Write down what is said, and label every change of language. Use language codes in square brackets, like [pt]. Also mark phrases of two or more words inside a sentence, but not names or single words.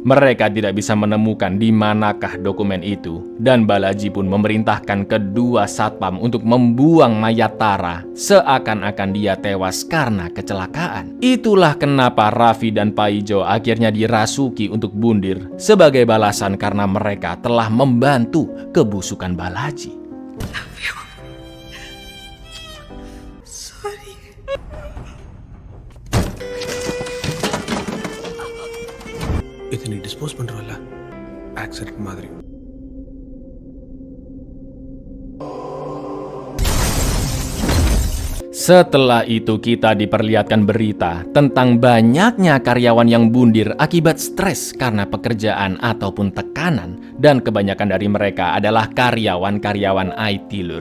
[id] Mereka tidak bisa menemukan di manakah dokumen itu dan Balaji pun memerintahkan kedua satpam untuk membuang mayat Tara seakan-akan dia tewas karena kecelakaan. Itulah kenapa Raffi dan Paijo akhirnya dirasuki untuk bundir sebagai balasan karena mereka telah membantu kebusukan Balaji. [ta] இது நீ டிஸ்போஸ் பண்றவல்ல ஆக்சிடென்ட் மாதிரி. [id] Setelah itu kita diperlihatkan berita tentang banyaknya karyawan yang bundir akibat stres karena pekerjaan ataupun tekanan. Dan kebanyakan dari mereka adalah karyawan-karyawan IT Lur.